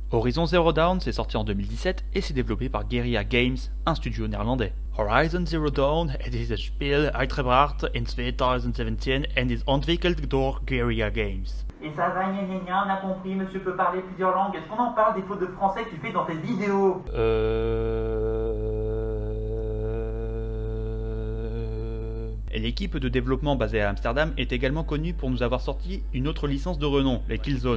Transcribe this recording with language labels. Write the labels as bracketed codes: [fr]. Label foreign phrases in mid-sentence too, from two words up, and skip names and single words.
[fr] Horizon Zero Dawn s'est sorti en 2017 et s'est développé par Guerrilla Games, un studio néerlandais. [nl] Horizon Zero Dawn het is een spel uitgebracht in 2017 en is ontwikkeld door Guerrilla Games. [fr] Et ça va, gna gna gna, on a compris, monsieur peut parler plusieurs langues. Est-ce qu'on en parle des fautes de français que tu fais dans tes vidéos? L'équipe de développement basée à Amsterdam est également connue pour nous avoir sorti une autre licence de renom, les Killzone.